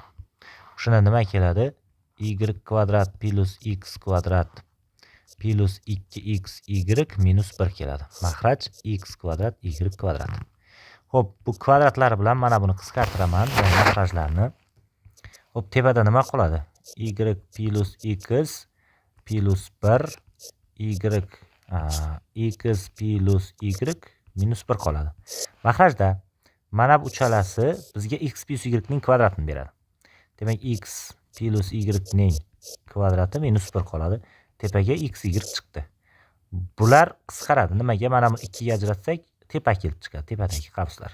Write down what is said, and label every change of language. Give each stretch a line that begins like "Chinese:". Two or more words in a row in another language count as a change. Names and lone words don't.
Uzbek: Shuna nima keladi? Y kvadrat plus x kvadrat plus 2x y minus 1 keladi. Makhraj x kvadrat y kvadrat. Xo'p, bu kvadratlar bilan mana buni qisqartiraman, bu makhrajlarni. Xo'p, tepada nima qoladi? Y plus x plus 1 y x plus y minus 1 qoladi. Makhrajda mana bu uchalasi bizga x plus y ning kvadratini beradi. Demak, x plus y ning kvadrati minus 1 qoladi. Tepaga x y chiqdi. Bular qisqaradi. Nimaga? Mana buni 2 ga ajratsak, tepa kelib chiqadi, tepadagi qavslar.